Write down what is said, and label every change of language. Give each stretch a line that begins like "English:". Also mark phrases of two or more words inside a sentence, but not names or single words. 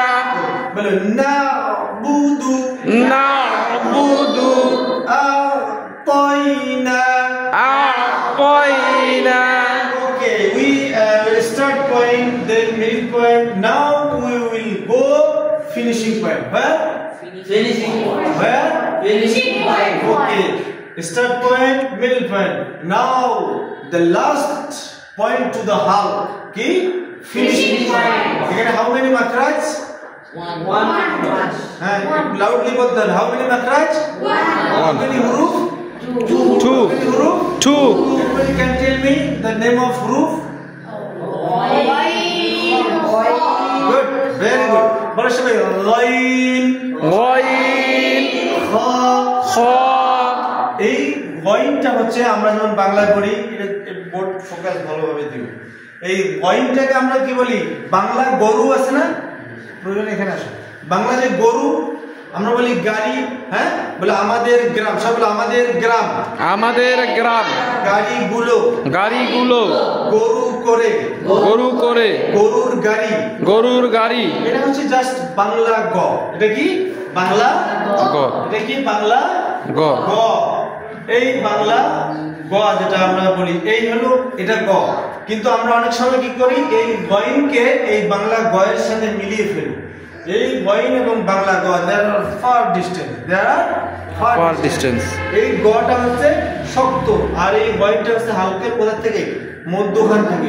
Bangla: বলো নাবুদু, নাবুদু, আতাইনা। আ'তাইনা।
English: Okay, we will start point, then middle point. Now we will go finishing point. Where? finishing point. Where? finishing point. Okay. Start point, middle point. Now the last point to the hull. Okay? Finishing point. Again, how many makraj? One. Loudly both done. How many makraj? How many huruf? 2. How many huruf? 2. Anybody can tell me the name of huruf? Good. Very good.
Bangla: বলো সবাই গইন, গইন, খা। খ, এই গইনটা হচ্ছে আমরা যখন বাংলায় পড়ি,
English: board focus
Bangla: ভালোভাবে দিও। এই গইনটাকে আমরা কি বলি? বাংলা গরু আছে না, প্রয়োজন এখানে আসো, বাংলা যে গরু আমরা বলি গাড়ি, হ্যাঁ বলে আমাদের গ্রাম, সব বলে আমাদের গ্রাম, আমাদের গ্রাম, গাড়িগুলো, গাড়িগুলো, গরু করে, গরু করে, গরুর গাড়ি, গরুর গাড়ি। এটা হচ্ছে জাস্ট বাংলা গ। এটা কি বাংলা গ। এটা কি বাংলা গ। গ। এই বাংলা গ যেটা আমরা বলি, এই হলো এটা গ। কিন্তু আমরা অনেক সময় কি করি, এই গয়নকে এই বাংলা গয়ের সাথে মিলিয়ে ফেলি। এই গয়ন এবং বাংলা গ
English: there are far distance.
Bangla: এই গটা হচ্ছে শক্ত আর এই গয়নটা হচ্ছে হালকা কোথা থেকে, মধ্যখান থেকে।